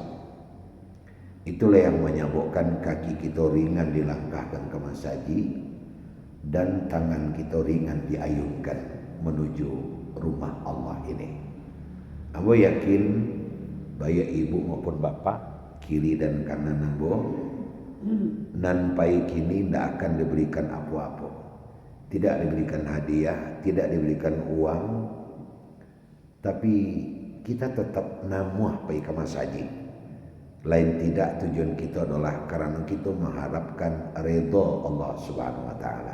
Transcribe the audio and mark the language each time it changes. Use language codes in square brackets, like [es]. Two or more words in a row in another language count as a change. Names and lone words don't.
[id] Itulah yang menyebabkan kaki kita ringan dilangkahkan ke masjid dan tangan kita ringan diayunkan menuju rumah Allah ini. Aku yakin baik ibu maupun bapak, kiri dan kanan ambo, [min] nan pai kini [id] tidak akan diberikan apa-apa. Tidak diberikan hadiah, tidak diberikan uang, tapi kita tetap [min] namuah pai [id] ke masjid. Lain tidak, tujuan kita adalah karena kita mengharapkan redha Allah [ar] Subhanahu wa Ta'ala.